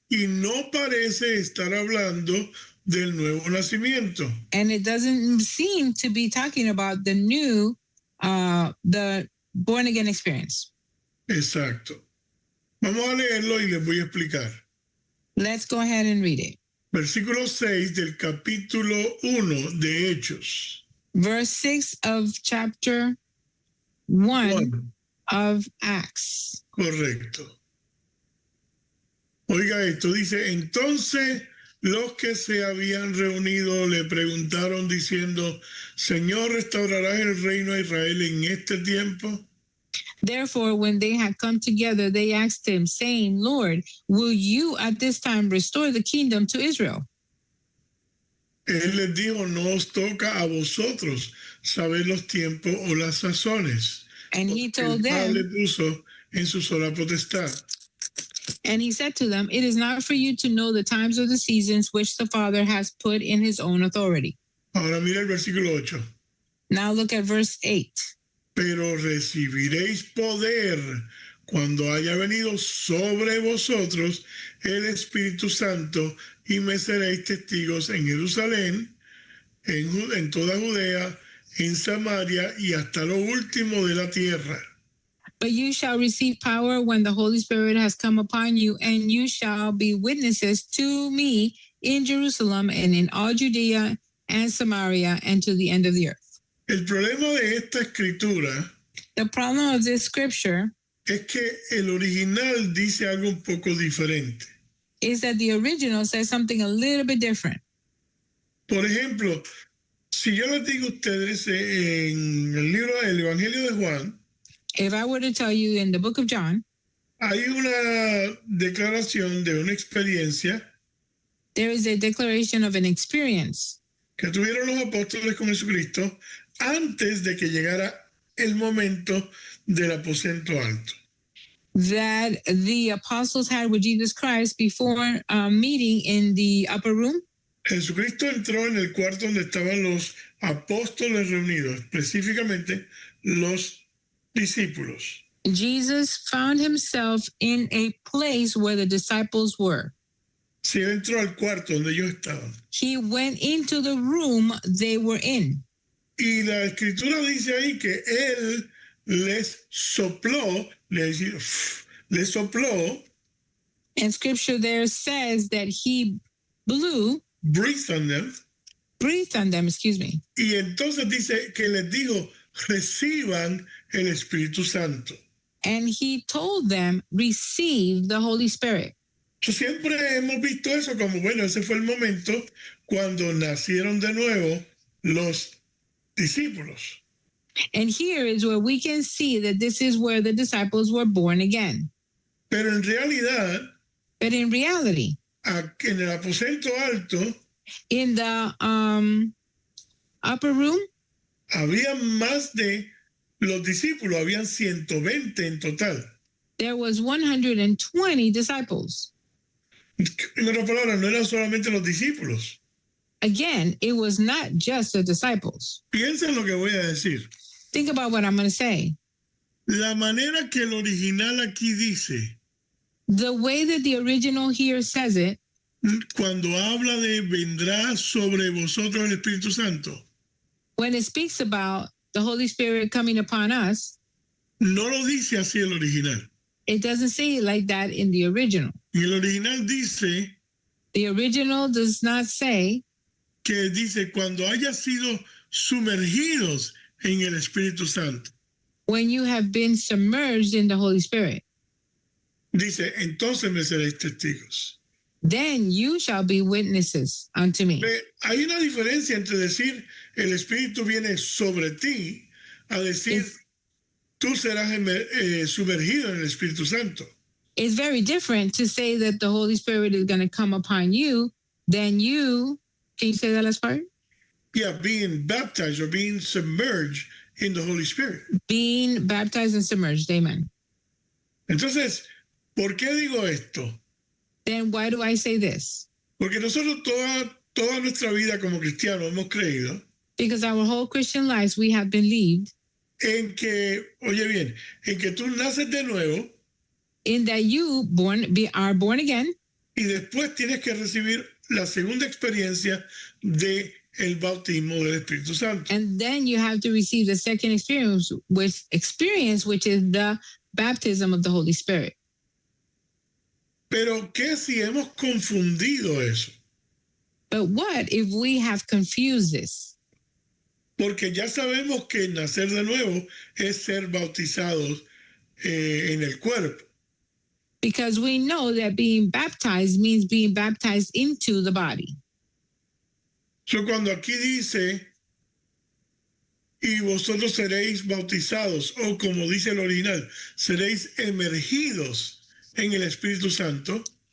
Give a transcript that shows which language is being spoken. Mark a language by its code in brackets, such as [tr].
[es] Y no parece estar hablando del nuevo nacimiento. [en] And it doesn't seem to be talking about the new, the born again experience. [es] Exacto. Vamos a leerlo y les voy a explicar. [en] Let's go ahead and read it. [es] Versículo 6 del capítulo 1 de Hechos. [en] Verse 6 of chapter 1 of Acts. [es] Correcto. Oiga esto, dice, entonces los que se habían reunido le preguntaron diciendo, Señor, ¿restaurarás el reino a Israel en este tiempo? [en] Therefore, when they had come together, they asked him, saying, Lord, will you at this time restore the kingdom to Israel? [es] Él les dijo, no os toca a vosotros saber los tiempos o las sazones. [en] And he told [es] El Padre [en] them, [es] puso en su sola potestad. [en] and he said to them, it is not for you to know the times or the seasons which the Father has put in his own authority. [es] Ahora mira el versículo 8. [en] Now look at verse 8. [es] Pero recibiréis poder cuando haya venido sobre vosotros el Espíritu Santo y me seréis testigos en Jerusalén, en toda Judea, en Samaria y hasta lo último de la tierra. [en] But you shall receive power when the Holy Spirit has come upon you, and you shall be witnesses to me in Jerusalem and in all Judea and Samaria and to the end of the earth. [es] El problema de esta escritura [en] The problem of this scripture [es] es que el original dice algo un poco diferente. [en] is that the original says something a little bit different. [es] Por ejemplo, si yo les digo a ustedes en el libro del Evangelio de Juan, [en] If I were to tell you in the book of John, [es] hay una declaración de una experiencia [en] there is a declaration of an experience [es] que tuvieron los apóstoles con Jesucristo antes de que llegara el momento del aposento alto. [en] that the apostles had with Jesus Christ before meeting in the upper room. [es] Jesucristo entró en el cuarto donde estaban los apóstoles reunidos, específicamente los discípulos. [en] Jesus found himself in a place where the disciples were. [es] Si él entró al cuarto donde ellos estaban. [en] He went into the room they were in. [es] Y la escritura dice ahí que él les sopló, les sopló, [en] And scripture there says that he blew, breathed on them, breathed on them, excuse me. [es] y entonces dice que les dijo, reciban el Espíritu Santo. [en] And he told them, receive the Holy Spirit. [es] Siempre hemos visto eso como, bueno, ese fue el momento cuando nacieron de nuevo los discípulos. [en] And here is where we can see that this is where the disciples were born again. [es] Pero en realidad, [en] But in reality, [es] en el aposento alto, [en] in the upper room, [es] había más de los discípulos, habían 120 en total. [en] there was 120 disciples. [es] En otras palabras, no eran solamente los discípulos. [en] Again, it was not just the disciples. [es] Piensa en lo que voy a decir. [en] Think about what I'm going to say. [es] La manera que el original aquí dice, [en] The way that the original here says it, [es] cuando habla de vendrá sobre vosotros el Espíritu Santo, [en] when it speaks about the Holy Spirit coming upon us, [es] no lo dice así el original. [en] it doesn't say it like that in the original. [es] Y el original dice [en] The original does not say [es] que dice cuando haya sido sumergidos en el Espíritu Santo. [en] when you have been submerged in the Holy Spirit, [es] Dice, entonces me seréis testigos. [en] then you shall be witnesses unto me. [es] Hay una diferencia entre decir el Espíritu viene sobre ti a decir tú serás sumergido en el Espíritu Santo. [en] It's very different to say that the Holy Spirit is going to come upon you than you. Can you say that last part? Yeah, being baptized or being submerged in the Holy Spirit. Being baptized and submerged. Amen. [es] Entonces, ¿por qué digo esto? [en] Then why do I say this? [es] Porque nosotros toda nuestra vida como cristianos hemos creído [en] Because our whole Christian lives, we have believed [es] en que, oye bien, en que tú naces de nuevo [en] in that you are born again, [es] y después tienes que recibir la segunda experiencia de el bautismo del Espíritu Santo. [en] and then you have to receive the second experience, which is the baptism of the Holy Spirit. [es] Pero ¿qué si hemos confundido eso? [en] But what if we have confused this? [es] Porque ya sabemos que nacer de nuevo es ser bautizados en el cuerpo. [en] Because we know that being baptized means being baptized into the body. [es] So, cuando aquí dice, y vosotros seréis bautizados, o como dice el original, seréis emergidos en el Espíritu Santo,